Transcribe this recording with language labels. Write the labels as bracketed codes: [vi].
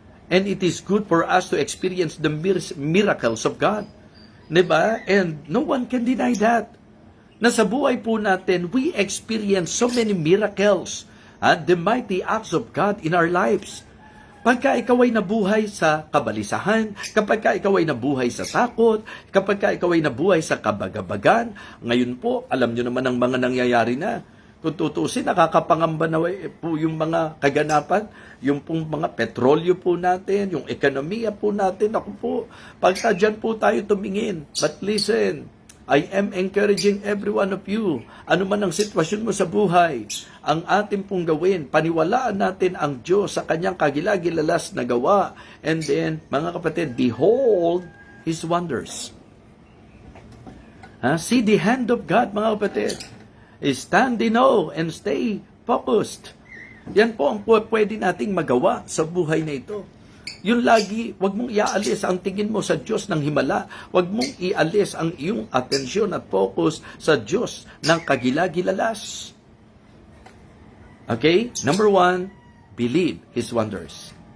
[en] And it is good for us to experience the miracles of God. Diba? And no one can deny that. [tl] Na sa buhay po natin, [en] we experience so many miracles. The mighty acts of God in our lives. [tl] Pagka ikaw ay nabuhay sa kabalisahan, kapag ikaw ay nabuhay sa takot, kapag ikaw ay nabuhay sa kabagabagan, ngayon po, alam nyo naman ang mga nangyayari na. Kung tutusin, nakakapangamba na po yung mga kaganapan, yung pong mga petrolyo po natin, yung ekonomiya po natin. Ako po, pagka dyan po tayo tumingin. [en] But listen, I am encouraging every one of you, [tl] ano man ang sitwasyon mo sa buhay, ang ating pong gawin, paniwalaan natin ang Diyos sa kanyang kagilagilalas na gawa. [en] And then, [tl] mga kapatid, [en] behold His wonders. See the hand of God, [tl] mga kapatid. [en] Stand in awe and stay focused. [tl] Yan po ang pwede nating magawa sa buhay na ito. Yung lagi, wag mong ialis ang tingin mo sa Diyos ng himala. Wag mong ialis ang iyong atensyon at focus sa Diyos ng kagilagilalas. [en] Okay? Number 1, believe His wonders.